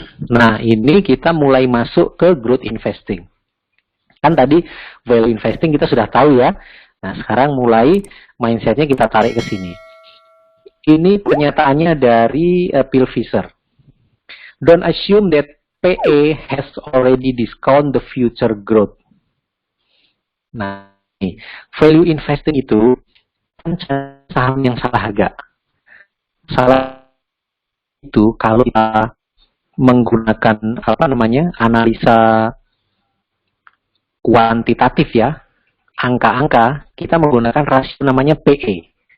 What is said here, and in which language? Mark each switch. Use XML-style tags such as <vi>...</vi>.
<id>Nah, ini kita mulai masuk ke growth investing. Kan tadi value investing kita sudah tahu ya. Nah, sekarang mulai mindsetnya kita tarik ke sini. Ini pernyataannya dari Phil Vischer.</id> <en>Don't assume that PE has already discount the future growth.</en> <id>Nah, value investing itu kan saham yang salah harga. Salah itu kalau kita menggunakan analisa kuantitatif ya, angka-angka, kita menggunakan rasio namanya PE.</id>